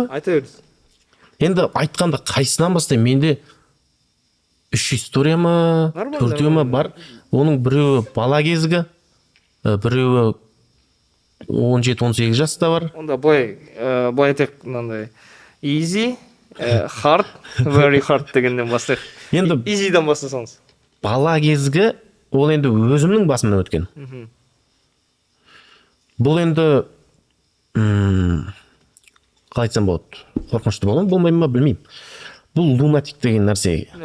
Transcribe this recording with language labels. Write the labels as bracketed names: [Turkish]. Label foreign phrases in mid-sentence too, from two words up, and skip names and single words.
[Kazakh] Айта беріңіз. Енді айтқанда қайсынан бастаймын? Менде 3 история ма, 4 ма бар. Оның біреуі бала кезгі, біреуі 17-18 жаста бар. Онда былай айтайық, мынандай [English] easy, hard, very hard [Kazakh] дегеннен бастайық. Енді easy'дан бастасаңыз. Бала кезгі ол енді өзімнің басымнан өткен. Бұл енді қалай айтсам болады, қорқынышты болған, болмай ма білмеймін. Бұл лунатик деген нәрсе.